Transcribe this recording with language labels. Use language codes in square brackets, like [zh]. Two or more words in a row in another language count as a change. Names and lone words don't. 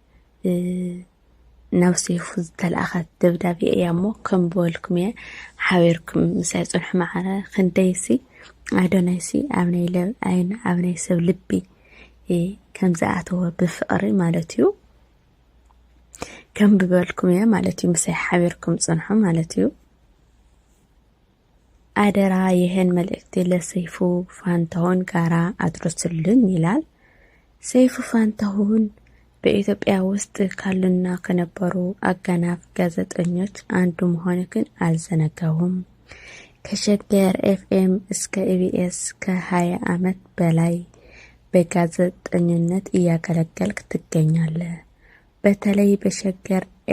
[ti] ናብ ሰይፉ ዝተለኣኸት ደብዳቤ እያ እሞ ከም በልኩም እየ ሓቢርኩም ምሳይ ፅንሑ ማዕረ ክንደይሲ አዶናይሲ ኣብ ናይ ለብ ዓይን ኣብ ናይ ሰብ ልቢ ከም ዝኣተወ ብፍቕሪ ማለት እዩ። ከም ብበልኩም እየ ማለት እዩ ምሳይ ሓቢርኩም ፅንሑ ማለት እዩ። [am] አደራ ይህን መልእክት ለሰይፉ ፋንታሁን ጋራ አድርሱልኝ ይላል። ሰይፉ ፋንታሁን በኢትዮጵያ ውስጥ ካሉና ከነበሩ አገናፍ ጋዜጠኞች አንዱ መሆንክን አልዘነጋውም። ከሸገር ኤፍኤም እስከ ኢቢኤስ ከ20 ዓመት በላይ በጋዜጠኝነት እያገለገልክ ትገኛለህ። በተለይ በሸገር